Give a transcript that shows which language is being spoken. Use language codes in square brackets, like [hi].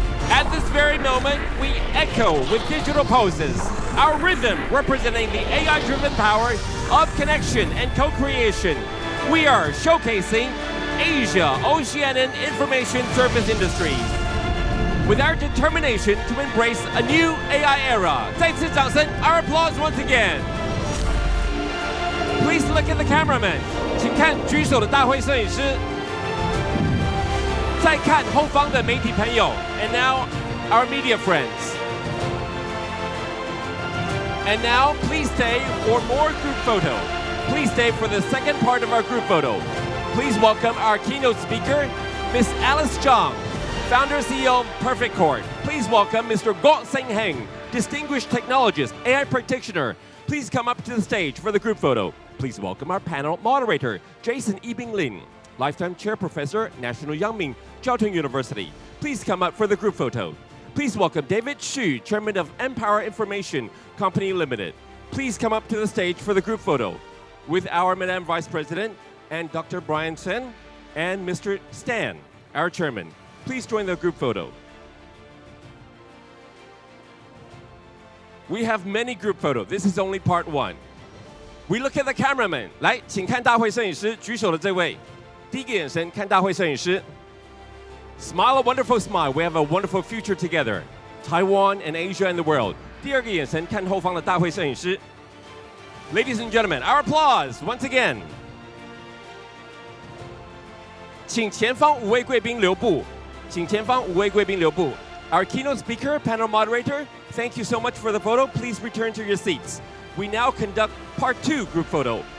[en] At this very moment, we echo with digital poses, our rhythm representing the AI-driven power of connection and co-creation. We are showcasing Asia, Oceanian information service industries with our determination to embrace a new AI era. 再次掌声, our applause once again. Please look at the cameraman. [zh] 请看举手的大会摄影师。再看后方的媒体朋友。 [en] And now, our media friends. And now, please stay for more group photo. Please stay for the second part of our group photo. Please welcome our keynote speaker, Ms. Alice Zhang, founder CEO of Perfect Court. Please welcome Mr. Guo Sengheng, distinguished technologist, AI practitioner. Please come up to the stage for the group photo. Please welcome our panel moderator, Jason Yibing Lin, lifetime chair professor, National Yangming Jiao Tong University. Please come up for the group photo. Please welcome David Xu, chairman of Empower Information Company Limited. Please come up to the stage for the group photo with our Madam Vice President and Dr. Brian Sen and Mr. Stan, our chairman. Please join the group photo. We have many group photos. This is only part one. We look at the cameraman. [zh] 来，请看大会摄影师举手的这位。第一个眼神看大会摄影师。 [en] Smile a wonderful smile. We have a wonderful future together. Taiwan and Asia and the world. [zh] 第二个眼神看后方的大会摄影师。 [en] Ladies and gentlemen, our applause once again. [zh] 请前方5位贵宾留步。请前方5位贵宾留步。 [en] Our keynote speaker, panel moderator, thank you so much for the photo. Please return to your seats. We now conduct part 2 group photo.